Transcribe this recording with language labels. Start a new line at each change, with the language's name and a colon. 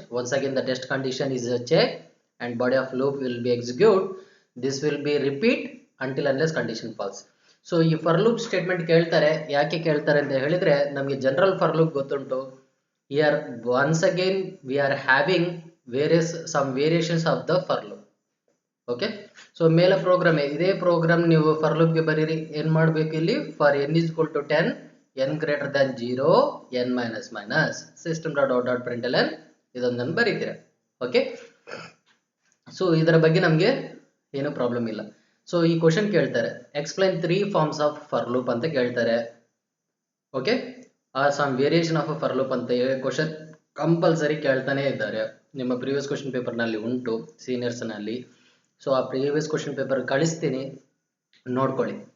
English: Once again the test condition is checked and body of loop will be executed. This will be repeat until unless condition false.
Kannada: So ಈ fur loop statement ಕೇಳ್ತಾರೆ, ಯಾಕೆ ಕೇಳ್ತಾರೆ ಅಂತ ಹೇಳಿದ್ರೆ ನಮಗೆ general fur loop ಗೊತ್ತುಂಟು.
English: Here once again we are having some variations of the for loop. Okay,
Kannada: so ಮೇಲೆ program ಇದೇ ಪ್ರೋಗ್ರಾಮ್ ನೀವು ಫಾರ್ ಲೂಪ್ಗೆ ಬರೀರಿ. ಏನು ಮಾಡಬೇಕು ಇಲ್ಲಿ,
English: for n is equal to 10 n greater than 0 n minus minus system dot out dot println
Kannada: ಇದೊಂದನ್ನು ಬರೀತೀರ. Okay, so ಇದರ ಬಗ್ಗೆ ನಮಗೆ ಏನು ಪ್ರಾಬ್ಲಮ್ ಇಲ್ಲ. ಸೊ ಈ ಕ್ವಶನ್ ಕೇಳ್ತಾರೆ,
English: explain 3 forms of for loop
Kannada: ಅಂತ ಕೇಳ್ತಾರೆ. Okay,
English: or some variation of a for loop
Kannada: ಅಂತ ಕ್ವಶನ್ ಕಂಪಲ್ಸರಿ ಕೇಳ್ತಾನೆ ಇದ್ದಾರೆ. ನಿಮ್ಮ ಪ್ರೀವಿಯಸ್ ಕ್ವಶನ್ ಪೇಪರ್ನಲ್ಲಿ ಉಂಟು ಸೀನಿಯರ್ಸ್ನಲ್ಲಿ. ಸೊ ಆ ಪ್ರೀವಿಯಸ್ ಕ್ವಶನ್ ಪೇಪರ್ ಕಳಿಸ್ತೀನಿ, ನೋಡ್ಕೊಳ್ಳಿ.